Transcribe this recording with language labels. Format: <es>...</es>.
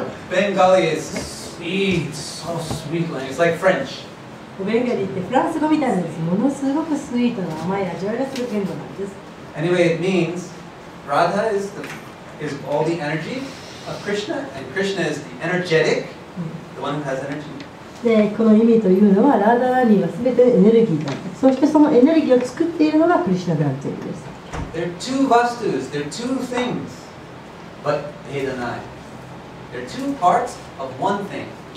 <en>Bengali is sweet, so sweet language. It's like French.</en> <ja>ベンガリーってフランス語みたいなんです。ものすごくスイートな甘い味わいがする言語なんです。</ja> <en>Anyway, it means Radha is all the energy of Krishna, and Krishna is the energetic, the one who has energy.</en> <ja>で、この意味というのは、ラーダラーニーはすべてエネルギーだ。そしてそのエネルギーを作っているのがクリシュナであるということです。</ja> <en>There are two vastus, there are two things, but Vedanai. There are two parts of one thing.</en>